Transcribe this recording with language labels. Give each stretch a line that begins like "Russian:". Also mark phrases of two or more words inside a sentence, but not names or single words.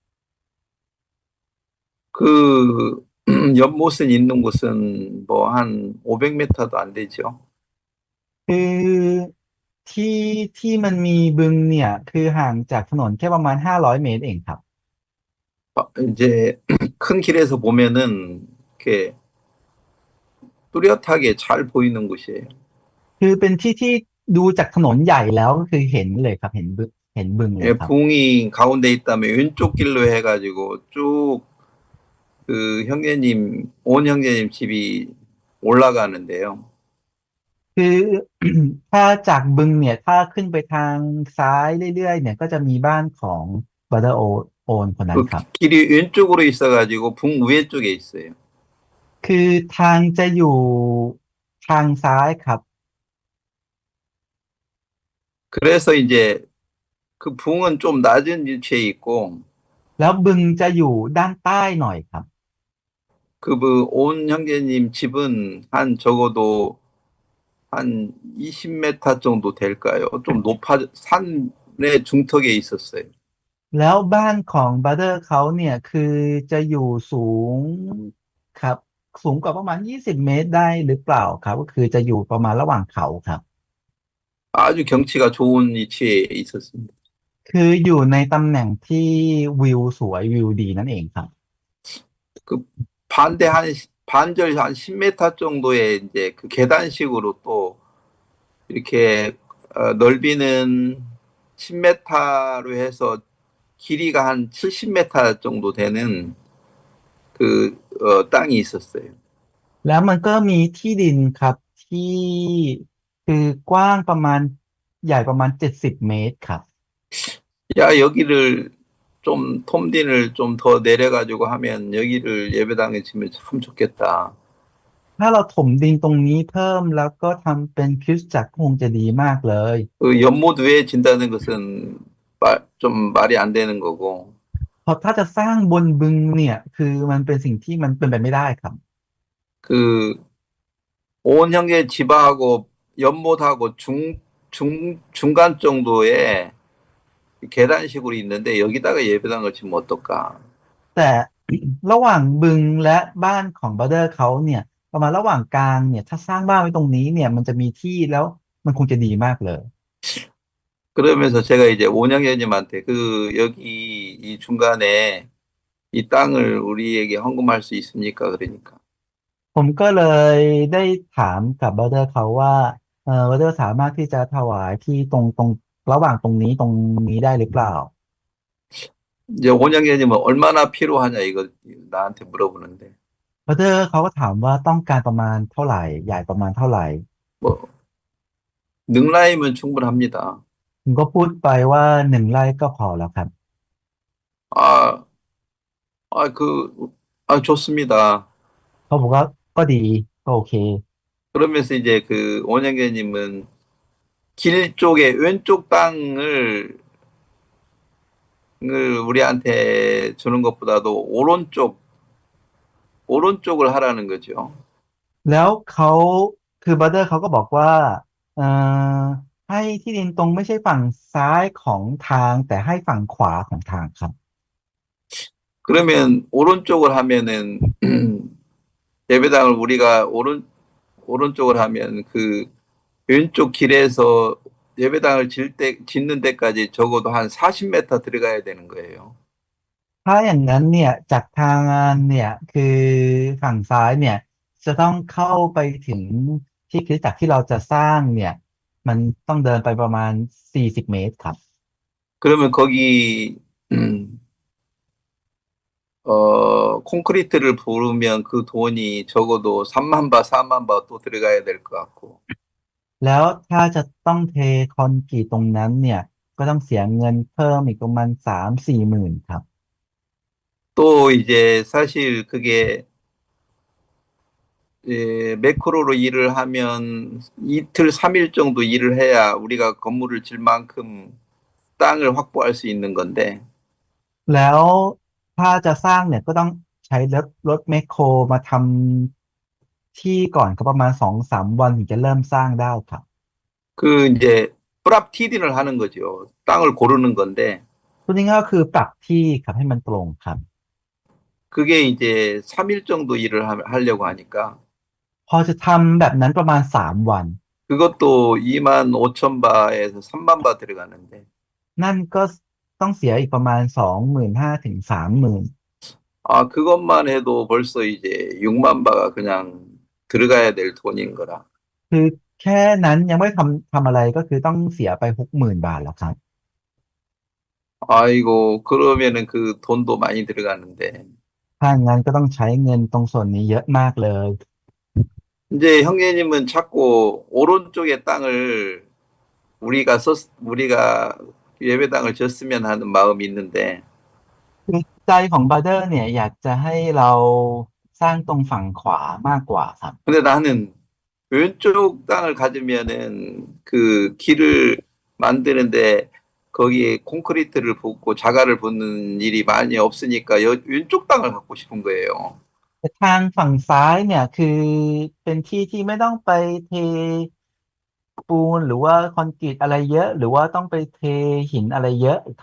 Korean: 그 연못은 있는 곳은 뭐 한 500m도 안 되죠.
Thai: คือที่ที่มันมีบึงเนี่ยคือห่างจากถนนแค่ประมาณ500 เมตรเองครับ
Korean: 이제 큰 길에서 보면은 이렇게 뚜렷하게 잘 보이는 곳이에요.
Thai: คือเป็นที่ที่ดูจากถนนใหญ่แล้วก็คือเห็นเลยครับเห็นบึงเลย
Korean: 예,
Thai: ครับ
Korean: 붕이 가운데 있다면 왼쪽 길로 해가지고 쭉 그 형제님, 온 형제님 집이 올라가는데요.
Thai: คือ ถ้าจากบึงเนี่ยถ้าขึ้นไปทางซ้ายเรื่อยๆเนี่ยก็จะมีบ้านของบ r เ t อร์โอนคนนั้น
Korean: 그
Thai: ครับ
Korean: 길이 왼쪽으로 있어가지고 붕 위에 쪽에 있어요.
Thai: คือทางจะอยู่ทางซ้ายครับ
Korean: 그래서 이제 그 붕은 좀 낮은 위치에 있고
Thai: แล้วบึงจะอยู่ด้านใต้หน่อยครับ
Korean: 온 형제님 집은 한 적어도 한 20m 정도 될까요? 좀 산의 중턱에 있었어요.
Thai: แล้วบ้านของบ r เ t อร์เขาเนี่ยคือจะอยู่สูงครับสูงกว่าประมาณ20 เมตรได้หรือเปล่าครับก็คือจะอยู่ประมาณระหว่างเขาครับ
Korean: 아주 경치가 좋은 위치에 있었습니다.
Thai: คืออยู่ในตำแหน่งที่วิวสวยวิวดีนั่นเองครับ
Korean: 그 반절 한 10m 정도의 이제 그 계단식으로 또 이렇게 넓이는 10m로 해서 길이가 한 70m 정도 되는 땅이 있었어요.
Thai: แล้วมันก็มีที่ดินครับที่คือกว้างประมาณใหญ่ประมาณ70 เมตรครับ
Korean: 야, 여기를 좀 톰딘을 좀 더 내려가지고 하면 여기를 예배당에 지면 참 좋겠다.
Thai: ถ้าเราถมดินตรงนี้เพิ่มแล้วก็ทำเป็นคริสตจักรคงจะดีมากเลย
Korean: 그 연못 위에 진다는 것은 좀 말이 안 되는 거고
Thai: เพราะถ้าจะสร้างบนบึงเนี่ยคือมันเป็นสิ่งที่มันเป็นไปไม่ได้ครับ
Korean: 그 온 형제 집하고 연못하고 중간 정도의 계단식으로 있는데 여기다가 예배당을 지면 어떨까?
Thai: แต่ ระหว่างบึงและบ้านของบราเดอร์เขาเนี่ยประมาณระหว่างกลางเนี่ยถ้าสร้างบ้านไว้ตรงนี้เนี่ยมันจะมีที่แล้วมันคงจะดีมากเลย
Korean: 그러면서 제가 이제 온 형제님한테 여기 이 중간에 이 땅을 우리에게 헌금할 수 있습니까? 그러니까
Thai: ผมก็เลยได้ถามกับบราเดอร์เขาว่าบราเดอร์สามารถที่จะถวายที่ตรงระหว่างตรงนี้ได้หรือเปล่า
Korean: 이제 원영재님은 얼마나 필요하냐 이거 나한테 물어보는데
Thai: brother เขาก็ถามว่าต้องการประมาณเท่าไหร่ใหญ่ประมาณเท่าไหร่
Korean: 뭐 능라이면 충분합니다.
Thai: ผมก็พูดไปว่า1 ไร่ก็พอแล้วครับ
Korean: 아, 좋습니다.
Thai: เขาบอกว่าก็ดีก็โอเค
Korean: 그러면서 이제 그 원영재님은 길 쪽에 왼쪽 땅을 우리한테 주는 것보다도 오른쪽을 하라는 거죠.
Thai: แล้วเขาคือบัตเตอร์เขาก็บอกว่าเอ่อให้ที่ดินตรงไม่ใช่ฝั่งซ้ายของทางแต่ให้ฝั่งขวาของทางครับ
Korean: 그러면 오른쪽을 하면은 예배당을 우리가 오른쪽을 하면 그 왼쪽 길에서 예배당을 짓는 데까지 적어도 한 40m 들어가야 되는 거예요.
Thai: ถ้าอย่างนั้นเนี่ยจากทางเนี่ยคือฝั่งซ้ายเนี่ยจะต้องเข้าไปถึงที่คริสตจักรที่เราจะสร้างเนี่ยมันต้องเดินไปประมาณ40 เมตรครับ
Korean: 그러면 거기 콘크리트를 부으면 그 돈이 적어도 3만 바, 4만 바 또 들어가야 될 것 같고.
Thai: แล้วถ้าจะต้องเทคอนกรีตตรงนั้นเนี่ยก็ต้องเสียเงินเพิ่มอีกประมาณ3-4 หมื่นครับ
Korean: 또 이제 사실 그게 매크로로 일을 하면 이틀, 3일 정도 일을 해야 우리가 건물을 질 만큼 땅을 확보할 수 있는 건데,
Thai: แล้วถ้าจะสร้างเนี่ยก็ต้องใช้รถแมคโครมาทำที่ก่อนก็ประมาณ2-3 วันถึงจะเริ่มสร้างได้ครับ
Korean: 그 이제 프랍티딘을 하는 거죠. 땅을 고르는 건데,
Thai: พูดง่ายๆก็คือปรับที่ครับให้มันตรงครับ
Korean: 그게 이제 3일 정도 일을 하려고 하니까,
Thai: พอจะทำแบบนั้นประมาณ3 วัน
Korean: 그것도 2만 5천 바에서 3만 바 들어가는데,
Thai: นั่นก็ต้องเสียอีกประมาณ25,000 ถึง 30,000
Korean: 그것만 해도 벌써 이제 6만 바가 그냥 들어가야 될 돈인 거라.
Thai: คือแค่นั้นยังไม่ทำอะไรก็คือต้องเสียไป60,000 บาทแล้วครับ
Korean: 아이고, 그러면은 그 돈도 많이 들어가는데,
Thai: ถ้างั้นก็ต้องใช้เงินตรงส่วนนี้เยอะมากเลย
Korean: 이제 형제님은 자꾸 오른쪽의 땅을 우리가 예배당을 졌으면 하는 마음이 있는데,
Thai: คือใจของบราเดอร์เนี่ยอยากจะให้เราสร้างตรงฝั่งขวามากกว่าครับ
Korean: 근데 나는 왼쪽 땅을 가지면은 그 길을 만드는데 거기에 콘크리트를 붓고 자갈을 붓는 일이 많이 없으니까 왼쪽 땅을 갖고 싶은 거예요.
Thai: แต่ทางฝั่งซ้ายเนี่ยคือเป็นที่ที่ไม่ต้องไปเทปูนหรือว่าคอนกรีตอะไรเยอะหรือว่าต้องไปเทหินอะไรเยอะครับ